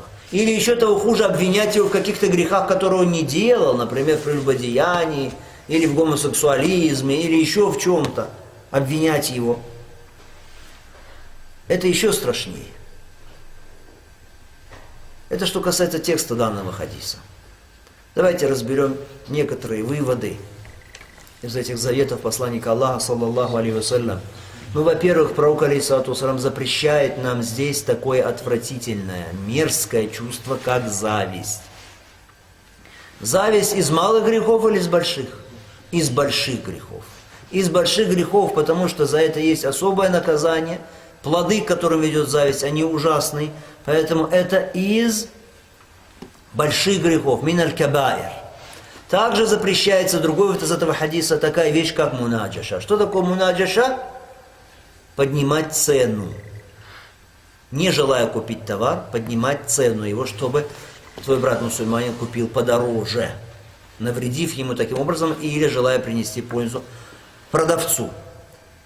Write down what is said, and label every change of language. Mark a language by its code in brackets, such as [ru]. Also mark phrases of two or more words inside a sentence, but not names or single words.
[ru] Или еще того хуже, обвинять его в каких-то грехах, которые он не делал, например, в прелюбодеянии, или в гомосексуализме, или еще в чем-то. Обвинять его. Это еще страшнее. Это что касается текста данного хадиса. Давайте разберем некоторые выводы из этих заветов посланника Аллаха, [ar] صلى الله عليه وسلم. [ru] Ну, во-первых, пророк алейхиссалам запрещает нам здесь такое отвратительное, мерзкое чувство, как зависть. Зависть из малых грехов или из больших? Из больших грехов. Из больших грехов, потому что за это есть особое наказание. Плоды, к которым ведет зависть, они ужасны. Поэтому это из больших грехов, [ar] من الكبائر. [ru] Также запрещается другой вот из этого хадиса такая вещь, как мунаджаша. Что такое мунаджаша? Поднимать цену. Не желая купить товар, поднимать цену его, чтобы твой брат мусульманин купил подороже, навредив ему таким образом или желая принести пользу продавцу.